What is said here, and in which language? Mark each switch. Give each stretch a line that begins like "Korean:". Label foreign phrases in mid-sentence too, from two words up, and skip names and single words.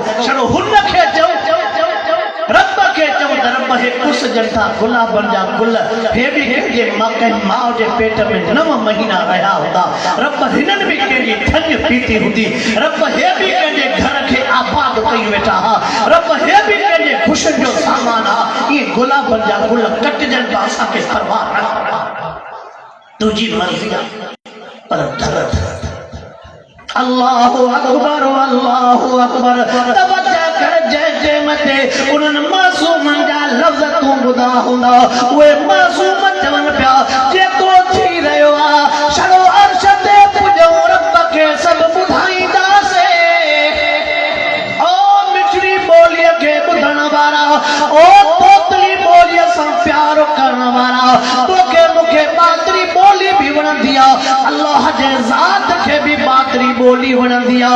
Sindhi: छड़ो हुन खे चओ, रब खे चओ त रब हे कुस जंटा गुलाबनि जा गुल, हे बि कंहिंजे माउ जे पेट में 9 महीना रहिया हूंदा, रब हिननि बि कंहिंजी थञ पीती हूंदी, रब हे बि कंहिंजे घर खे आबाद कई वेठा हा, रब हे बि कंहिंजे ख़ुशियुनि जो सामान हा। इहे गुलाबनि जा गुल कटजनि त असांखे परवाह न, तुंहिंजी मर्ज़ी आहे,
Arabic: पर डर الله أكبر الله أكبر.
Sindhi: तवज्जो कर, जंहिं मथे उन्हनि मासूमनि जा लफ़्ज़ तूं ॿुधा हूंदा, उहे मासूम चवनि पिया जेको थी रहियो आहे छड़ो अर्श ते पुॼूं रब खे सभु ॿुधाईंदासीं। ओ मिठड़ी ॿोलीअ खे ॿुधण वारा, ओ तोतली ॿोलीअ सां प्यार करण वारा, तोखे मूंखे बातरी ॿोली बि वणंदी आहे, अल्लाह जे ज़ात खे बि बातरी ॿोली वणंदी आहे।